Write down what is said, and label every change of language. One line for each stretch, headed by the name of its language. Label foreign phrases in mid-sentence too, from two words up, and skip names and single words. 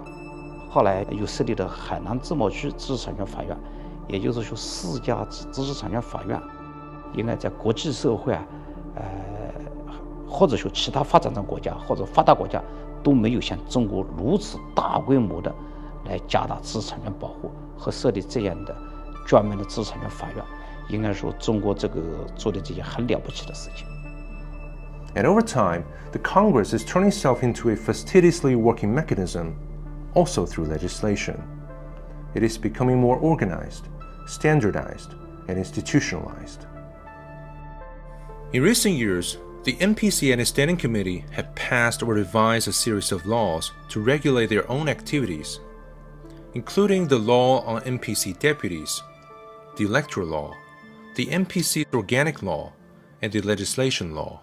Chinese: 後來又設立了海南自貿區知識產權法院，也就是說4家知識產權法院應該在國際社會或者說其他發展中國家或者發達國家都沒有像中國如此大規模的來加大知識產權保護和設立這樣的專門的知識產權法院，應該說中國這個做的這些很了不起的事情。
English: And over time, the Congress is turning itself into a fastidiously working mechanism, also through legislation. It is becoming more organized, standardized, and institutionalized. In recent years, the NPC and its Standing Committee have passed or revised a series of laws to regulate their own activities, including the law on NPC deputies, the electoral law, the NPC organic law, and the legislation law.